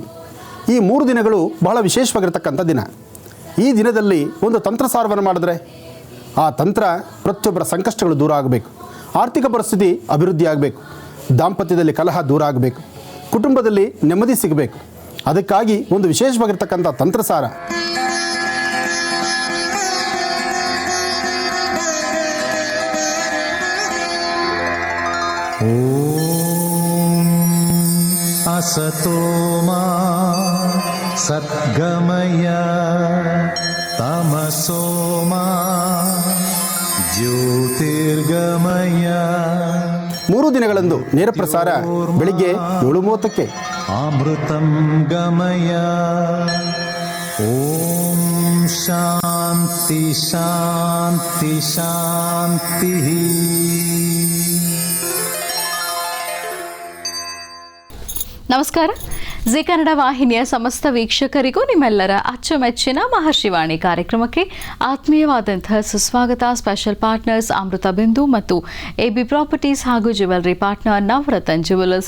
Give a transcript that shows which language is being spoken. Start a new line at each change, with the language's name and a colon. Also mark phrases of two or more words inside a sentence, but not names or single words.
Kannada: ಈ 3 ದಿನಗಳು ಬಹಳ ವಿಶೇಷವಾಗಿರ್ತಕ್ಕಂಥ ದಿನ. ಈ ದಿನದಲ್ಲಿ ಒಂದು ತಂತ್ರಸಾರವನ್ನು ಮಾಡಿದ್ರೆ ಆ ತಂತ್ರ ಪ್ರತಿಯೊಬ್ಬರ ಸಂಕಷ್ಟಗಳು ದೂರ ಆಗಬೇಕು, ಆರ್ಥಿಕ ಪರಿಸ್ಥಿತಿ ಅಭಿವೃದ್ಧಿ ಆಗಬೇಕು, ದಾಂಪತ್ಯದಲ್ಲಿ ಕಲಹ ದೂರ ಆಗಬೇಕು, ಕುಟುಂಬದಲ್ಲಿ ನೆಮ್ಮದಿ ಸಿಗಬೇಕು. ಅದಕ್ಕಾಗಿ ಒಂದು ವಿಶೇಷವಾಗಿರ್ತಕ್ಕಂಥ ತಂತ್ರಸಾರ.
Sanskrit: असतो मा सद्गमय तमसो मा ज्योतिर्गमय.
Kannada: 3 ದಿನಗಳಂದು ನೇರ ಪ್ರಸಾರ ಬೆಳಿಗ್ಗೆ 7:30ಕ್ಕೆ.
Sanskrit: अमृतं गमय. ಓಂ ಶಾಂತಿ ಶಾಂತಿ ಶಾಂತಿ.
Kannada: ನಮಸ್ಕಾರ. ಜಿ ಕನ್ನಡ ವಾಹಿನಿಯ ಸಮಸ್ತ ವೀಕ್ಷಕರಿಗೂ ನಿಮ್ಮೆಲ್ಲರ ಅಚ್ಚುಮೆಚ್ಚಿನ ಮಹರ್ಷಿವಾಣಿ ಕಾರ್ಯಕ್ರಮಕ್ಕೆ ಆತ್ಮೀಯವಾದಂತಹ ಸುಸ್ವಾಗತ.
English: Special partners Amrita Bindu ಮತ್ತು AB Properties ಹಾಗೂ Jewellery partner Navaratna Jewellers.